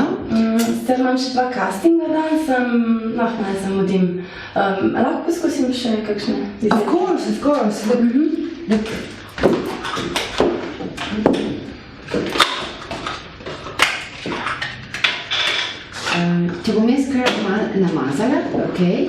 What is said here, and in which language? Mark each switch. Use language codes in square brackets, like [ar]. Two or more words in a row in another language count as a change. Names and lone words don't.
[sl] Sicer imam še 2 castinga danes, naj zamudim. Lahko poskusim še kakšne izdelke? [en] Of course. Look. [sl] Te bom jaz kar malo namazala, okej?